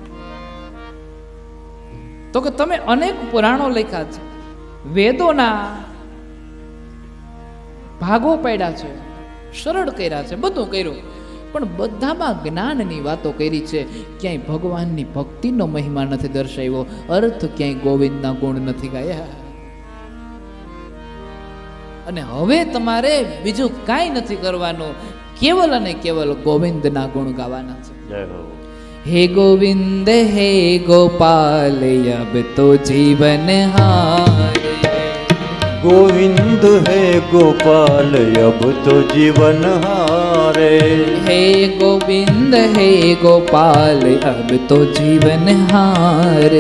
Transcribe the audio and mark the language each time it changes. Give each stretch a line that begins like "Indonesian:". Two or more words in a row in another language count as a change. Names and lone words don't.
Gujarati: તો કે તમે અનેક પુરાણો લખ્યા છે, વેદોના ભાગો પાડ્યા છે, સરળ કર્યા છે, બધું કર્યું, પણ બધામાં જ્ઞાનની વાતો કરી છે. ક્યાંય ભગવાનની ભક્તિનો મહિમા નથી દર્શાવ્યો, અર્થ ક્યાંય ગોવિંદના ગુણ નથી ગાયા. અને હવે તમારે બીજું કાંઈ નથી કરવાનું, કેવલ અને કેવલ ગોવિંદના ગુણ ગાવાના છે. જય હો.
Hindi: हे गोविंद हे गोपाल अब तो जीवन हारे, गोविंद है गोपाल अब तो जीवन हारे, हे गोविंद हे गोपाल अब तो जीवन हारे,